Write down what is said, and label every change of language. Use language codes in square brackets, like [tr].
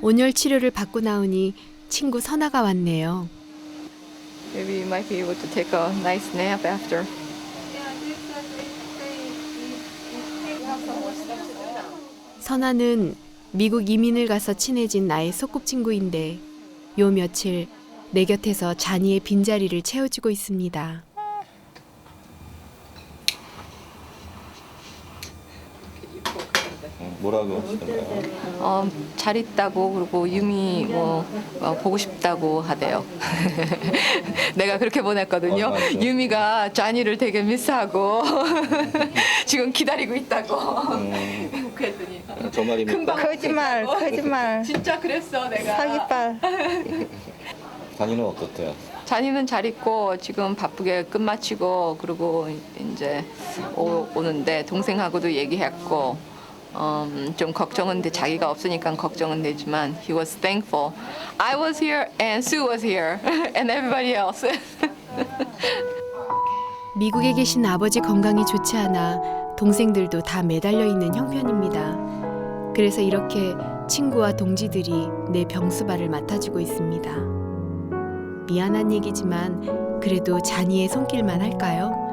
[ko] 온열 치료를 받고 나오니 친구 선아가 왔네요. [en] Maybe you might be able to take a nice nap after. [ko] 선아는 미국 이민을 가서 친해진 나의 소꿉친구인데 요 며칠 내 곁에서 잔이의 빈자리를 채워주고 있습니다. 뭐라고 하시던가요? 잘 있다고 그리고 유미 보고 싶다고 하대요. 내가 그렇게 보냈거든요. 맞죠. 유미가 쟈니를 되게 미스하고 지금 기다리고 있다고. 그랬더니 저 말입니까? 거짓말, 거짓말. 진짜 그랬어 내가. 사기빨. 단이는 어떻대요? 쟈니는 잘 있고 지금 바쁘게 끝마치고 그리고 이제 오는데 동생하고도 얘기했고 좀 걱정은 돼 자기가 없으니까 걱정은 되지만 [en] he was thankful. I was here and Sue was here and everybody else. [ko] 미국에 계신 아버지 건강이 좋지 않아 동생들도 다 매달려 있는 형편입니다. 그래서 이렇게 친구와 동지들이 내 병수발을 맡아주고 있습니다. 미안한 얘기지만 그래도 잔이의 손길만 할까요?